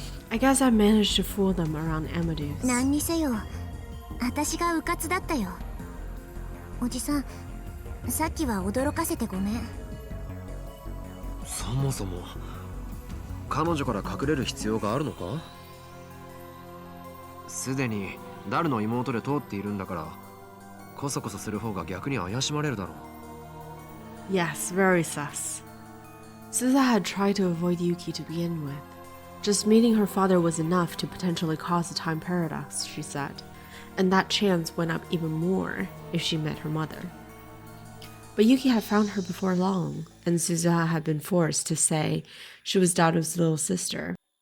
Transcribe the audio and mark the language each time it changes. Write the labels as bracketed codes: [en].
[en] I guess I managed to fool them around Amadeus. [ja] 何にせよ、私がうかつだったよ。おじさん、さっきは驚かせてごめん。そもそも彼女から隠れる必要があるのか？すでにダルの妹で通っているんだからコソコソする方が逆に怪しまれるだろう。 [en] Yes, very sus. Suza had tried to avoid Yuki to begin with. Just meeting her father was enough to potentially cause a time paradox, she said, and that chance went up even more if she met her mother. But Yuki had found her before long, and Suzuha had been forced to say she was Daru's little sister.